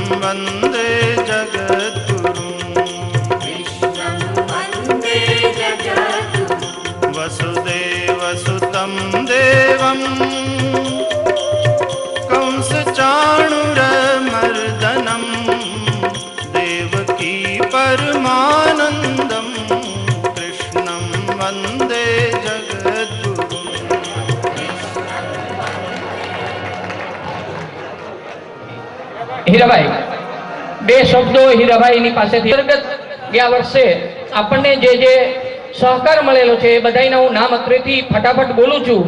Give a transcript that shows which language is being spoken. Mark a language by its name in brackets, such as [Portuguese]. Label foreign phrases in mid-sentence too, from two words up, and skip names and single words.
[Sanskrit] वन्दे जगद्गुरुं वसुदेवसुतं देवं कंसचाणूरमर्दनं देवकी परमानन्दं कृष्णं वन्दे जगद्गुरुं। [Gujarati] હીરાભાઈ બે શબ્દો હીરાભાઈની પાસેથી ગયા વર્ષે આપણને જે સહકાર મળેલો છે એ બધાના હું નામ અત્રેથી ફટાફટ બોલું છું.